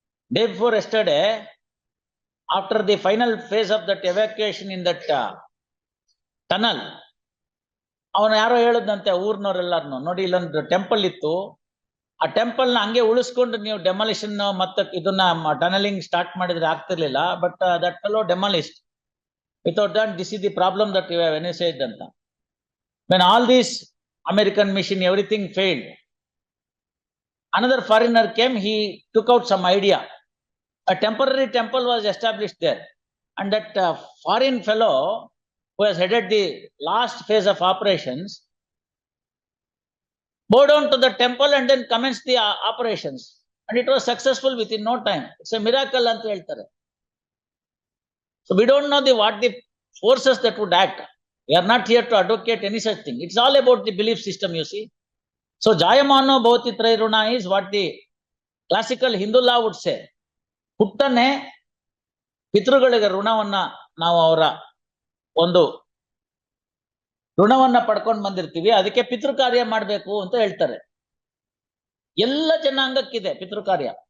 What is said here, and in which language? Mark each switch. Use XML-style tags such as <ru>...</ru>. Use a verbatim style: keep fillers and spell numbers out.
<en>Day before yesterday, after the final phase of that evacuation in that uh, tunnel,</en> <kn>ಅವನು ಯಾರೋ ಹೇಳಿದಂತೆ ಊರ್ನವರೆಲ್ಲಾರನು ನೋಡಿ, ಇಲ್ಲೊಂದು ಟೆಂಪಲ್ ಇತ್ತು, ಆ ಟೆಂಪಲ್ನ ಹಂಗೆ ಉಳಿಸ್ಕೊಂಡು ನೀವು ಡೆಮಾಲಿಷನ್ ಮತ್ತೆ ಇದನ್ನ ಟನಲಿಂಗ್ ಸ್ಟಾರ್ಟ್ ಮಾಡಿದ್ರೆ ಆಗ್ತಿರ್ಲಿಲ್ಲ,</kn> <en>But that fellow demolished without that this is the problem that you have any side ಅಂತ. When all these American mission everything failed, another foreigner came, he took out some idea. A temporary temple was established there, and that uh, foreign fellow who has headed the last phase of operations bowed down to the temple and then commenced the uh, operations, and it was successful within no time. It's a miracle</en> <kn>anta heltare.</kn> <en>So we don't know the what the forces that would act. We are not here to advocate any such thing. It's all about the belief system, you see. So</en> <sa>jayamano bhavati trairuna</sa> <en>is what the classical Hindu law would say.</en> <kn>ಹುಟ್ಟನೆ ಪಿತೃಗಳಿಗೆ ಋಣವನ್ನ, ನಾವು ಅವರ ಒಂದು ಋಣವನ್ನ ಪಡ್ಕೊಂಡು ಬಂದಿರ್ತೀವಿ, ಅದಕ್ಕೆ ಪಿತೃ ಕಾರ್ಯ ಮಾಡ್ಬೇಕು ಅಂತ ಹೇಳ್ತಾರೆ. ಎಲ್ಲ ಜನಾಂಗಕ್ಕಿದೆ ಪಿತೃ ಕಾರ್ಯ.</kn>